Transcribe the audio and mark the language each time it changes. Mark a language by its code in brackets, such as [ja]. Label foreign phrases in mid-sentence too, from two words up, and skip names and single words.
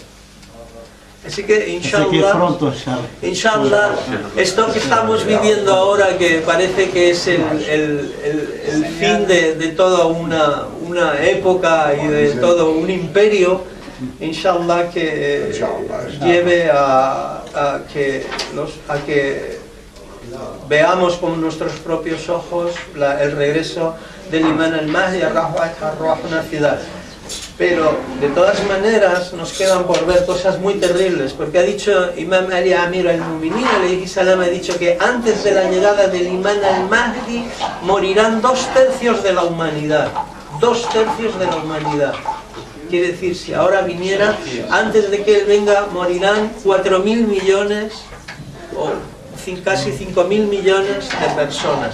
[es] Así que, [ar] إن شاء الله, [es] esto que estamos viviendo ahora, que parece que es el fin de toda una época y de todo un imperio, [ar] إن شاء الله [es] que lleve a que veamos con nuestros propios ojos el regreso del Imam al-Mahdi a una ciudad. Pero de todas maneras nos quedan por ver cosas muy terribles, porque ha dicho Imam Ali Amir al-Mu'minin [ar] عليه السلام, [es] ha dicho que antes de la llegada del Imam al-Mahdi morirán 2/3 de la humanidad. 2/3 de la humanidad. Quiere decir, si ahora viniera, antes de que él venga, morirán 4.000 millones o casi 5.000 millones de personas.